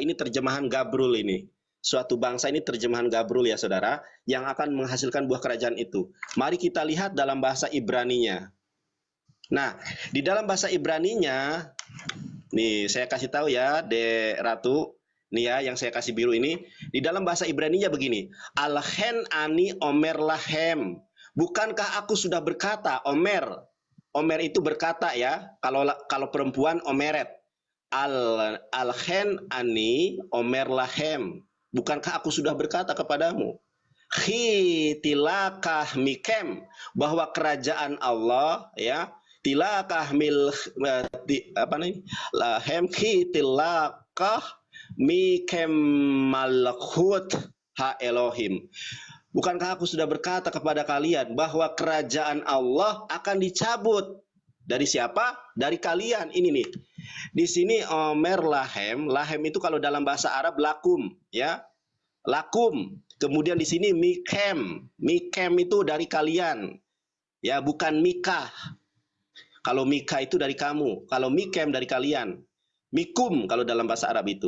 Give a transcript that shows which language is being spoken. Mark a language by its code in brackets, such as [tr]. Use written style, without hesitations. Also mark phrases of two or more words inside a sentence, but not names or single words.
[id] Ini terjemahan Gabrul ini. Suatu bangsa ini terjemahan Gabrul ya saudara, yang akan menghasilkan buah kerajaan itu. Mari kita lihat dalam bahasa Ibraninya. Nah, di dalam bahasa Ibraninya, nih saya kasih tahu ya, Dek Ratu, nih ya yang saya kasih biru ini, di dalam bahasa Ibraninya begini, [he] הלא אני אומר לכם. [id] Bukankah aku sudah berkata, Omer. Omer itu berkata ya, kalau perempuan omeret. [he] הלא אני אומר לכם. [id] Bukankah aku sudah berkata kepadamu? [he] תלקח מכם, [id] bahwa kerajaan Allah ya, [he] תלקח מיל [id] apa nih? [he] לכם תלקח מכם מלכות האלהים. [id] Bukankah aku sudah berkata kepada kalian bahwa kerajaan Allah akan dicabut dari siapa? Dari kalian. Ini nih. Di sini [he] אומר לכם, [id] lahem itu kalau dalam bahasa Arab lakum, ya. Lakum. Kemudian di sini mikem. Mikem itu dari kalian. Ya, bukan mikah. Kalau Mika itu dari kamu, kalau Mikem dari kalian. Mikum kalau dalam bahasa Arab itu.